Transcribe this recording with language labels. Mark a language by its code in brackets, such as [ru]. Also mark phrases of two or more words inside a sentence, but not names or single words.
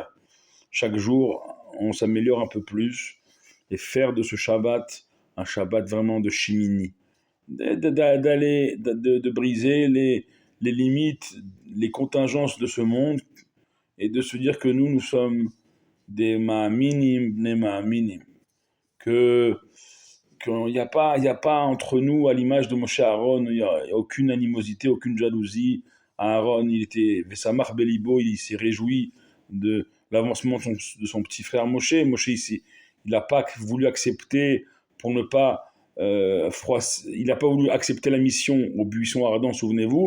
[fr] Chaque jour, on s'améliore un peu plus, et faire de ce Shabbat un Shabbat vraiment de Shemini, de briser les limites, les contingences de ce monde et de se dire que nous sommes des [he] מאמינים בני מאמינים, [fr] que qu'il y a pas entre nous, à l'image de Moshe Aaron, il y a aucune animosité, aucune jalousie. Aaron, il était [he] ושמח בלבו, [fr] il s'est réjoui de l'avancement de son petit frère Moshe. Moshe, il n'a pas voulu accepter pour ne pas il n'a pas voulu accepter la mission au buisson ardent, souvenez-vous.